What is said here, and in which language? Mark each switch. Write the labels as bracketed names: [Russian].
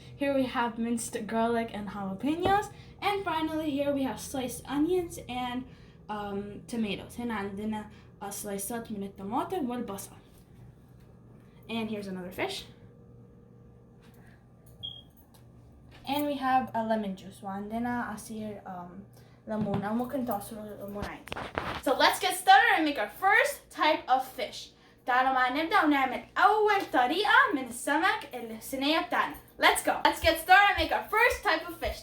[English] Here we have minced garlic and jalapenos. And finally here we have sliced onions and tomatoes. [Arabic] هنا عندنا سلايسات من الطماطم والبصل. [English] And here's another fish. And we have a lemon juice. [Arabic] وعندنا عصير ليمون أو ممكن تعصروا ليمون عادي. [English] So let's get started and make our first type of fish. [Arabic] تعالوا معنا نبدأ ونعمل أول طريقة من السمك الصينية بتاعنا. [English] Let's go. Let's get started and make our first type of fish.